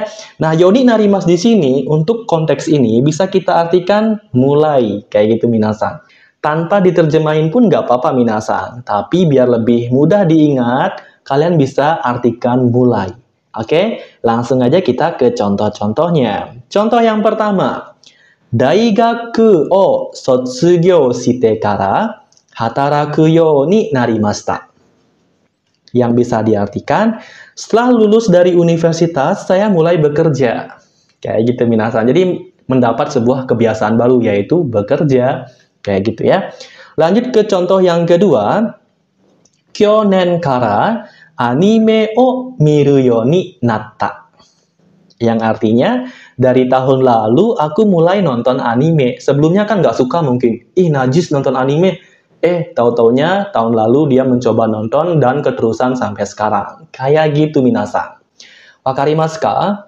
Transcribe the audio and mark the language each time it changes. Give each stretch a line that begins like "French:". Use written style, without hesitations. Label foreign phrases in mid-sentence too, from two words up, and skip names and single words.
Indonesian: Nah,
Japanese: ようになります
Indonesian: di sini untuk konteks ini bisa kita artikan mulai. Kayak gitu minasang. Tanpa diterjemahin pun nggak apa-apa minasang. Tapi biar lebih mudah diingat, kalian bisa artikan mulai. Oke, langsung aja kita ke contoh-contohnya. Contoh yang pertama.
Japanese: 大学を卒業してから働くようになりました.
Indonesian: Yang bisa diartikan, setelah lulus dari universitas, saya mulai bekerja. Kayak gitu minasang. Jadi mendapat sebuah kebiasaan baru, yaitu bekerja. Kayak gitu ya. Lanjut ke contoh yang kedua.
Japanese: 去年からアニメを見るようになった.
Indonesian: Yang artinya, dari tahun lalu aku mulai nonton anime. Sebelumnya kan nggak suka mungkin. Ih, najis nonton anime. Tahu-taunya tahun lalu dia mencoba nonton dan keterusan sampai sekarang. Kayak gitu minasang.
Japanese: 分かりますか?